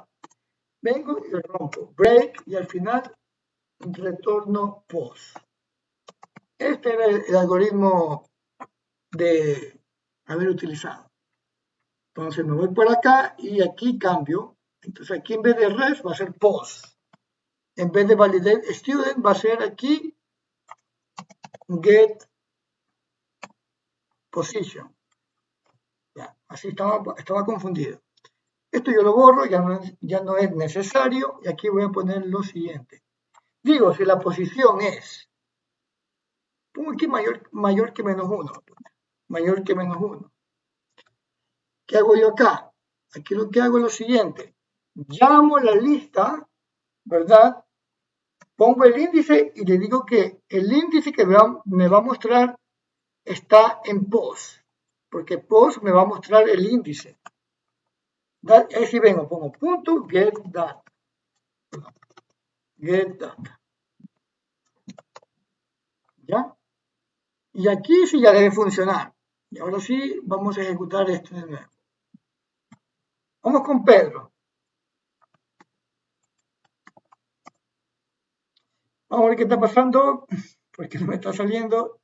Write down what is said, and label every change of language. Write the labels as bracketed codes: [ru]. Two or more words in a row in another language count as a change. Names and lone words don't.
[es] Vengo y rompo, break, y al final retorno post. Este era el algoritmo de haber utilizado. Entonces me voy por acá y aquí cambio. Entonces aquí en vez de res va a ser post. En vez de [en] validate student [es] va a ser aquí [en] get position. [es] Ya, así estaba confundido. Esto yo lo borro, ya no es necesario, y aquí voy a poner lo siguiente. Digo, si la posición es, pongo aquí mayor que menos 1, mayor que menos 1. ¿Qué hago yo acá? Aquí lo que hago es lo siguiente. Llamo la lista, ¿verdad? Pongo el índice y le digo que el índice que me va a mostrar está en post, porque post me va a mostrar el índice. Ahí sí vengo, pongo punto [en] get data. Get data. [es] ¿Ya? Y aquí sí ya debe funcionar. Y ahora sí vamos a ejecutar esto de nuevo. Vamos con Pedro. Vamos a ver qué está pasando, porque no me está saliendo.